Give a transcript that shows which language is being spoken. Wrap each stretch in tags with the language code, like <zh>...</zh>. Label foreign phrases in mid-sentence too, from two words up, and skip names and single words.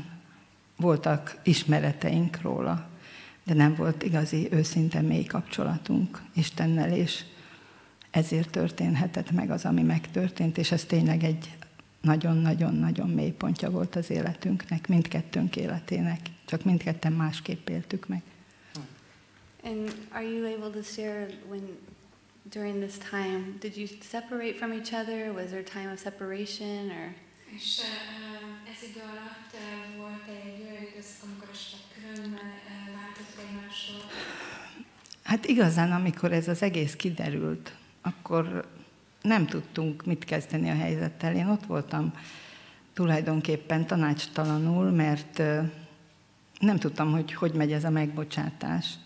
<hu>Voltak ismereteink róla, de nem volt igazi, őszinte, mély kapcsolatunk Istennel, és ezért történhetett meg az, ami megtörtént, és ez tényleg egy nagyon-nagyon-nagyon mély pontja volt az életünknek, mindkettőnk életének, csak mindketten másképp éltük meg.</hu> <en>And are you able to share during this time, did you separate from each other? Was there a time of separation, or?</en> <hu>És ez idő alatt volt egy olyan időszak, amikor esetleg külön változott egymástól? Hát igazán, amikor ez az egész kiderült, akkor nem tudtunk mit kezdeni a helyzettel. Én ott voltam tulajdonképpen tanácstalanul, mert nem tudtam, hogy megy ez a megbocsátás.</hu>